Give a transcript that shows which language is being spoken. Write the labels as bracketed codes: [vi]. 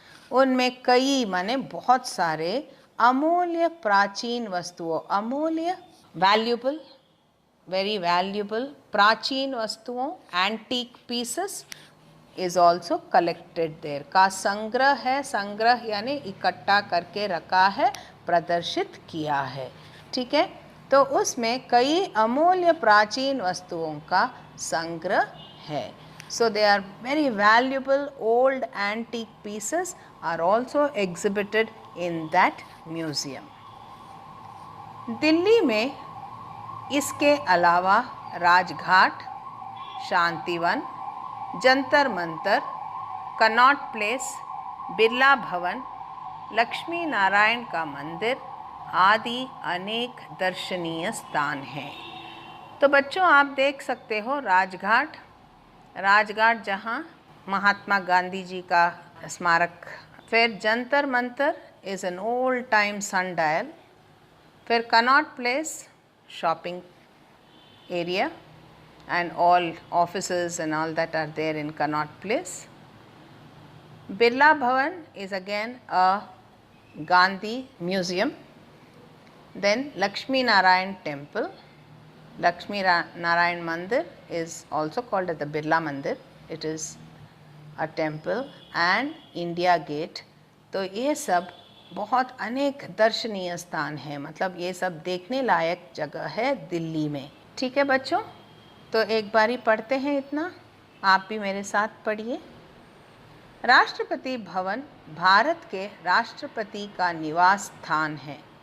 [hi] उनमें कई माने बहुत सारे अमूल्य प्राचीन वस्तुओं, अमूल्य [en] valuable, very valuable, [hi] प्राचीन वस्तुओं, [en] Antique pieces is also collected there. [hi] का संग्रह है. संग्रह यानी इकट्ठा करके रखा है, प्रदर्शित किया है. ठीक है, तो उसमें कई अमूल्य प्राचीन वस्तुओं का संग्रह है. [en] So they are very valuable old antique pieces are also exhibited in that museum. [hi] Delhi में इसके अलावा राजघाट, शांतिवन, जंतर मंतर, कनॉट प्लेस, बिरला भवन, लक्ष्मी नारायण का मंदिर आदि अनेक दर्शनीय स्थान हैं. तो बच्चों आप देख सकते हो राजघाट, राजघाट जहाँ महात्मा गांधी जी का स्मारक. [en] फिर Jantar Mantar is an old time sundial. फिर Connaught Place shopping area and all offices and all that are there in Connaught Place. Birla Bhavan is again a Gandhi museum. Then Lakshmi Narayan temple, Lakshmi Narayan Mandir is also called as the Birla Mandir. It is a temple and India Gate. [hi] तो ये सब बहुत अनेक दर्शनीय स्थान हैं, मतलब ये सब देखने लायक जगह है दिल्ली में। ठीक है बच्चों, तो एक बारी पढ़ते हैं इतना, आप भी मेरे साथ पढ़िए। राष्ट्रपति भवन भारत के राष्ट्रपति का निवास स्थान है।